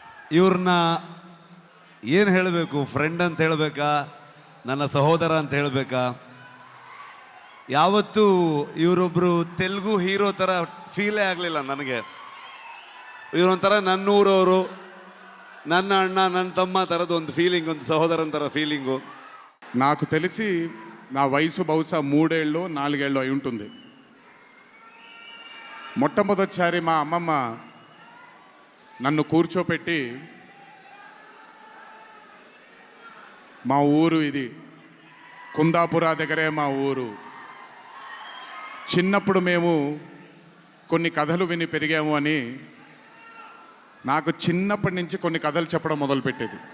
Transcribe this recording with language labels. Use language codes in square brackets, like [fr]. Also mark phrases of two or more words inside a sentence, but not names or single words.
[kn] ಇವ್ರನ್ನ ಏನು ಹೇಳಬೇಕು, ಫ್ರೆಂಡ್ ಅಂತ ಹೇಳಬೇಕಾ, ನನ್ನ ಸಹೋದರ ಅಂತ ಹೇಳಬೇಕಾ? ಯಾವತ್ತೂ ಇವರೊಬ್ಬರು ತೆಲುಗು ಹೀರೋ ಥರ ಫೀಲೇ ಆಗಲಿಲ್ಲ ನನಗೆ. ಇವರೊಂಥರ ನನ್ನೂರವರು, ನನ್ನ ಅಣ್ಣ, ನನ್ನ ತಮ್ಮ ಥರದ ಒಂದು ಫೀಲಿಂಗ್, ಒಂದು ಸಹೋದರನ ಥರ ఫీలింగు. [te] నాకు తెలిసి నా వయసు బహుశా 3 ఏళ్ళు 4 ఏళ్ళు అయి ఉంటుంది. మొట్టమొదటిసారి మా అమ్మమ్మ నన్ను కూర్చోపెట్టి, మా ఊరు ఇది, కుందాపుర దగ్గరే మా ఊరు, చిన్నప్పుడు మేము కొన్ని కథలు విని పెరిగాము అని నాకు చిన్నప్పటి నుంచి కొన్ని కథలు చెప్పడం మొదలుపెట్టేది.